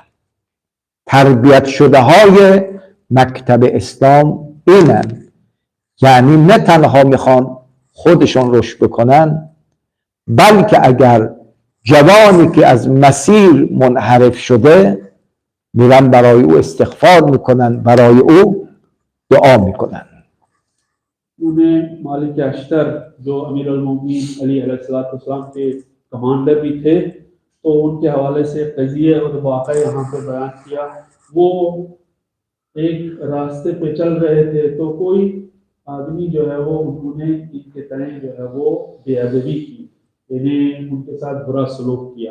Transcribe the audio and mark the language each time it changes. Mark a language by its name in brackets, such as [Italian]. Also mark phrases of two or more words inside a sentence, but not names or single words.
[Persian] تربیت شده های مکتب اسلام اینن، یعنی نه تنها میخوان خودشون رشد بکنن، بلکه اگر جوانی که از مسیر منحرف شده میرن برای او استغفار میکنن، برای او دعا میکنن. [Urdu] انہیں مالک اشتر جو امیر المومنین علی علیہ السلام کے کمانڈر بھی تھے، تو ان کے حوالے سے قضیہ اور واقعہ یہاں پہ بیان کیا. وہ ایک راستے پہ چل رہے تھے تو کوئی آدمی جو ہے وہ انہوں نے ان کے تئیں جو ہے وہ بے ادبی کی، یعنی ان کے ساتھ برا سلوک کیا.